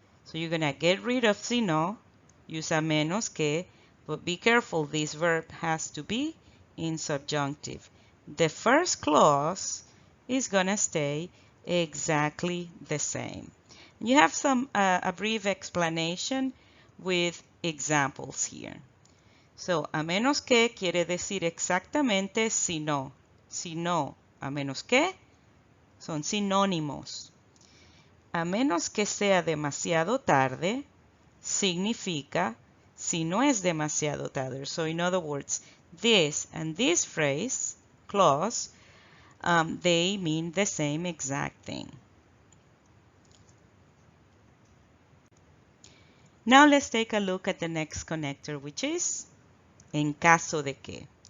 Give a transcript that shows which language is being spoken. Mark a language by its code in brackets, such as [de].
[en] So you're going to get rid of sino, use a menos que, but be careful, this verb has to be in subjunctive. The first clause is going to stay exactly the same. You have a brief explanation with examples here. [es] So, a menos que quiere decir exactamente si no. Si no, a menos que, son sinónimos. A menos que sea demasiado tarde, significa si no es demasiado tarde. [en] So in other words, this and this phrase, clause, they mean the same exact thing. Now let's take a look at the next connector, which is en caso de que.